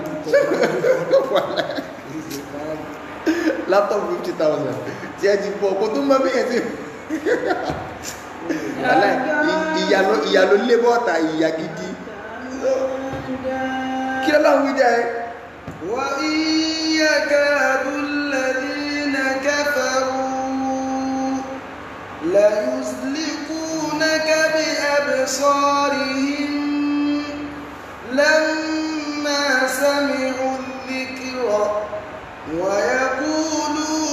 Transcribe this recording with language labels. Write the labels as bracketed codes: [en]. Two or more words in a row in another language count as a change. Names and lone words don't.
[yo] laptop 50,000 tí ẹ ti bọ̀ kó tó mọ́ bí yẹn ti ìyà ló lé bọ́ọ̀tà ìyà gidi kí lọ́lọ́run wí jẹ́ [ar] ويكاد الذين كفروا ليزلقونك بأبصارهم لما سمعوا الذكر ويقولون